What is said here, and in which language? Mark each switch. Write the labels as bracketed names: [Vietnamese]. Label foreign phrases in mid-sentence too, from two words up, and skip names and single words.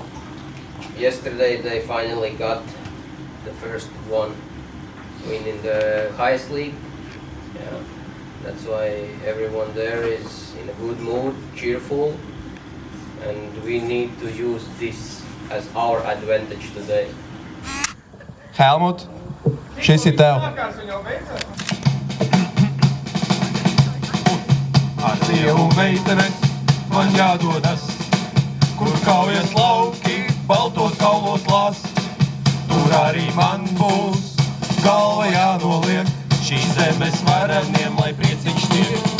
[English] Yesterday they finally got the first one win in the highest league. Yeah, that's why everyone there is in a good mood, cheerful, and we need to use this as our advantage today. [Latvian] Helmut, šis ir tev. Ar Dievu meitenes man jādodas, kur kaujas lauki, baltos kaulos lās. Tur arī man būs galva jānoliek, šīs zemes vareniem, lai prieciņš tiek.